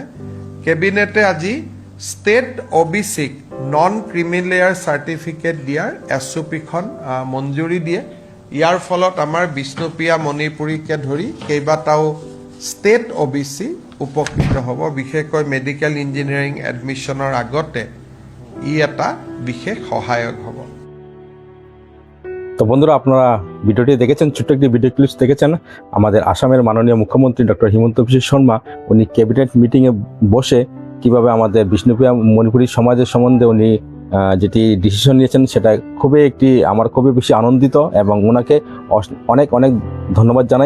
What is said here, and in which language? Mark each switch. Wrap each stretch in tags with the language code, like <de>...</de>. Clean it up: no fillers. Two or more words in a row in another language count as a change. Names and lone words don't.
<as>কেবিনেটে আজি ষ্টেট OBCক</as> <en>non creamy layer certificate</en> <as>দিয়াৰ SOPখন মঞ্জুৰি দিয়ে। ইয়াৰ ফলত আমাৰ বিষ্ণুপ্ৰিয়া মণিপুৰীকে ধৰি কেইবাটাও ষ্টেট OBC উপকৃত হ'ব। বিশেষকৈ</as> <en>medical engineering</en> <as>এডমিশ্যনৰ আগতে ই এটা বিশেষ সহায়ক হ'ব।</as> <bn>তো বন্ধুরা, আপনারা ভিডিওটি দেখেছেন, ছোট্ট একটি</bn> <en>video clips</en> <bn>দেখেছেন। আমাদের আসামের মাননীয় মুখ্যমন্ত্রী ডক্টর হিমন্ত বিশ্ব শর্মা উনি</bn> <en>cabinet meeting</en> <bn>বসে কিভাবে আমাদের বিষ্ণুপ্রিয়া মণিপুরী সমাজের সম্বন্ধে উনি যেটি ডিসিশন নিয়েছেন, সেটা আমার খুবই বেশি আনন্দিত এবং ওনাকে অনেক অনেক ধন্যবাদ জানাই।</bn>